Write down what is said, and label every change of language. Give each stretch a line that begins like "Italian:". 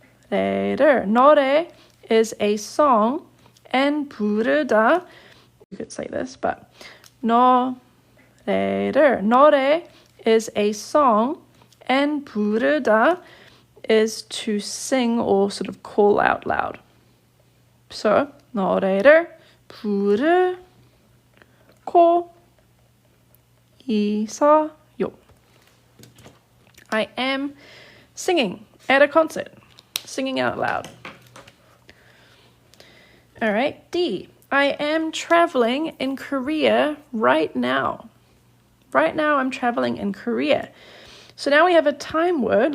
English: 노래 is a song, and 부르다, you could say this, but 노래를. 노래 is a song, and 부르다 is to sing or sort of call out loud.
Korean: So 노래를 부르고 있어요.
English: I am singing at a concert, singing out loud. All right, D. I am traveling in Korea right now. Right now I'm traveling in Korea. So now we have a time word.